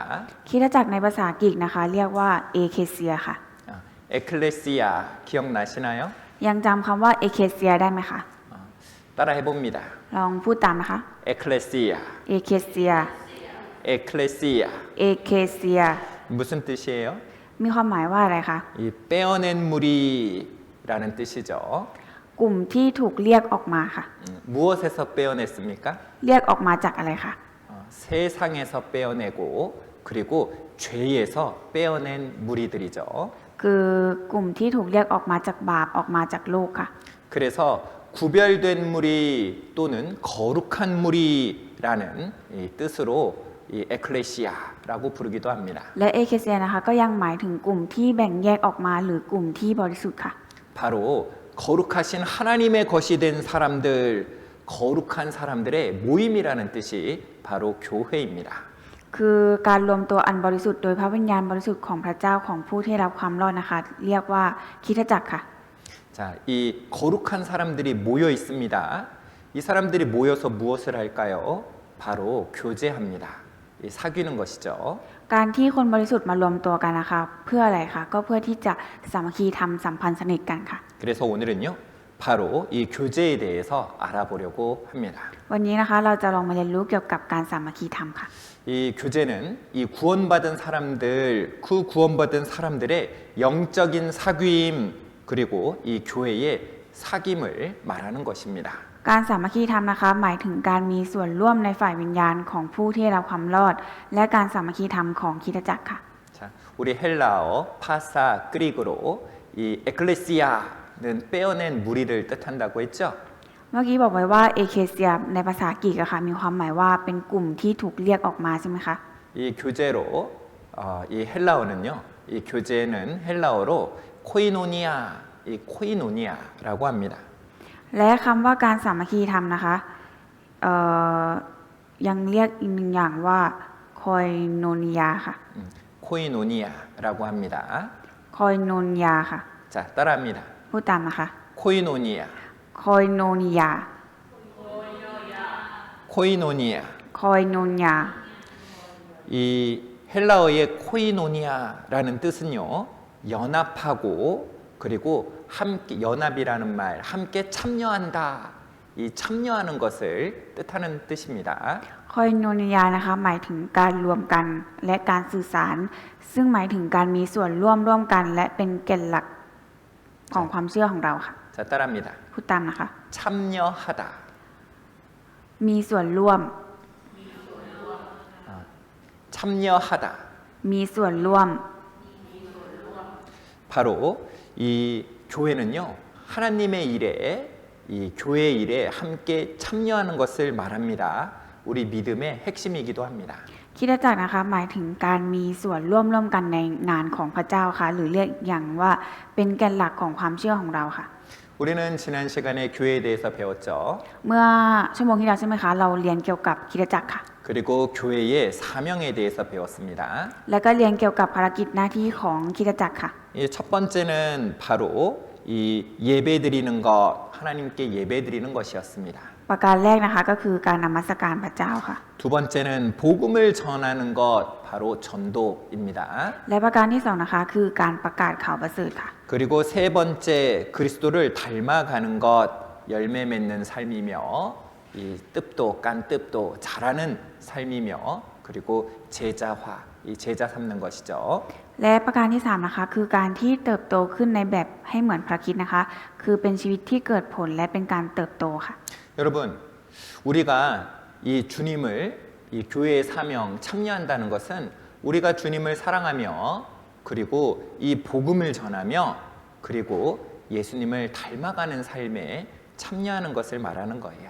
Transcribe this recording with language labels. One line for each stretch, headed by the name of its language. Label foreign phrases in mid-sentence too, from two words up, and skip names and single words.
Thai: คริสตจักรในภาษากรีกนะคะเรียกว่าเอเคเซียค่ะ
Korean: 에클레시아 기억나시나요?
Thai: ยังจำคำว่าเอเคเซียได้ไหมคะ
Korean: 따라 해봅니다.
Thai: ลองพูดตามนะคะ
Korean: 에클레시아,
Thai: เอเคเซีย
Korean: 에클레시아
Thai: เอเคเซีย
Korean: 무슨 뜻이에요?
Thai: มีความหมายว่าอะไรคะ
Korean: 이 빼어낸 무리라는 뜻이죠.
Thai: กลุ่มที่ถูกเรียกออกมาค่ะ
Korean: 무엇에서 빼어냈습니까?
Thai: เรียกออกมาจากอะไรคะ
Korean: 세상에서 빼어내고 그리고 죄에서 빼어낸 무리들이죠.
Thai: คือกลุ่มที่ถูกเรียกออกมาจากบาปออกมาจากโลกค่ะ
Korean: 그래서 구별된 무리 또는 거룩한 무리라는 이 뜻으로 이 에클레시아라고 부르기도 합니다.
Thai: และเอเคเซียนะคะก็ยังหมายถึงกลุ่มที่แบ่งแยกออกมาหรือกลุ่มที่บริสุทธิ์ค่ะ
Korean: 바로 거룩하신 하나님의 것이 된 사람들, 거룩한 사람들의 모임이라는 뜻이 바로 교회입니다.
Thai: คือการรวมตัวอันบริสุทธิ์โดยพระวิญญาณบริสุทธิ์ของพระเจ้าของผู้ที่รับความรอดนะคะ เรียกว่าคริสตจักรค่ะ
Korean: 자, 이 거룩한 사람들이 모여 있습니다. 이 사람들이 모여서 무엇을 할까요? 바로 교제합니다. 이 사귀는 것이죠.
Thai: การที่คนบริสุทธิ์มารวมตัวกันนะคะเพื่ออะไรคะก็เพื่อที่จะสามัคคีทำสัมพันธ์สนิทกันค่ะ
Korean: 그래서 오늘은요, 바로 이 교제에 대해서 알아보려고 합니다.
Thai: วันนี้นะคะเราจะลองมาเรียนรู้เกี่ยวกับการสามัคคีธรรมค่ะ
Korean: 이 교제는 이 구원받은 사람들, 그 구원받은 사람들의 영적인 사귐 그리고 이 교회의 사귐을 말하는 것입니다.
Thai: การสามัคคีธรรมนะคะหมายถึงการมีส่วนร่วมในฝ่ายวิญญาณของผู้ที่ได้รับความรอด และการสามัคคีธรรมของคริสตจักรค่ะ
Korean: 자, 우리 헬라어 파사 그리그로 이 에클레시아는 빼어낸 무리를 뜻한다고 했죠.
Thai: เมื่อกี้บอกไว้ว่าเอเคเซียในภาษากรีกอะค่ะมีความหมายว่าเป็นกลุ่มที่ถูกเรียกออกมาใช่ไหมคะ
Korean: 이 교재로 이 헬라어는요. 이 교재는 헬라어로 코이노니아, 이 코이노니아라고 합니다.
Thai: และคำว่าการสามัคคีธรรมนะคะยังเรียกอีกหนึ่งอย่างว่าคอยโนนิยาค่ะ
Korean: 코이노니아라고 합니다.
Thai: คอยโนนิยาค่ะ
Korean: 자, 따라합니다.
Thai: พูดตามนะคะ
Korean: 코이노니아,
Thai: คอยโนนิยา
Korean: 코이노니아.
Thai: คอยโนนิยา
Korean: 이 헬라어의 코이노니아라는 뜻은요. 연합하고 그리고 함께 연합이라는 말, 함께 참여한다. 이 참여하는 것을 뜻하는 뜻입니다.
Thai: คอยโนนิยานะคะหมายถึงการรวมกันและการสื่อสาร ซึ่งหมายถึงการมีส่วนร่วมกัน และเป็นแก่นหลักของความเชื่อของเราค่ะ
Korean: 자, 따라합니다.
Thai: พูดตามนะคะ
Korean: 참여하다.
Thai: มีส่วนร่วม
Korean: 참여하다.
Thai: มีส่วนร่วม
Korean: 바로 이 교회는요. 하나님의 일에 이 교회 일에 함께 참여하는 것을 말합니다. 우리 믿음의 핵심이기도 합니다.
Thai: คริสตจักรนะคะหมายถึงการมีส่วนร่วมกันในงานของพระเจ้าค่ะหรือเรียกอย่างว่าเป็นแกนหลักของความเชื่อของเราค่ะ
Korean: 우리는 지난 시간에 교회에 대해서 배웠죠.
Thai: เมื่อชั่วโมงที่แล้วใช่ไหมคะเราเรียนเกี่ยวกับคริสตจักรค่ะ
Korean: 그리고 교회의 사명에 대해서 배웠습니다.
Thai: แล้วก็เรียนเกี่ยวกับภารกิจหน้าที่ของคริสตจักรค่ะ
Korean: 이 첫 번째는 바로 이 예배 드리는 것, 하나님께 예배 드리는 것이었습니다.
Thai: ประการแรกนะคะก็คือการนมัสการพระเจ้าค่ะ
Korean: 두 번째는 복음을 전하는 것, 바로 전도입니다.
Thai: และประการที่สองนะคะคือการประกาศข่าวประเสริฐค่ะ
Korean: 그리고 세 번째 그리스도를 닮아가는 것, 열매 맺는 삶이며 이 뜻도 깐뜻도 잘하는 삶이며 그리고 제자화, 이 제자 삼는 것이죠.
Thai: และประการที่3นะคะคือการที่เติบโตขึ้นในแบบให้เหมือนพระคริสต์นะคะคือเป็นชีวิตที่เกิดผลและเป็นการเติบโตค่ะ
Korean: 여러분, 우리가 이 주님을 이 교회의 사명 참여한다는 것은 우리가 주님을 사랑하며 그리고 이 복음을 전하며 그리고 예수님을 닮아가는 삶에 참여하는 것을 말하는 거예요.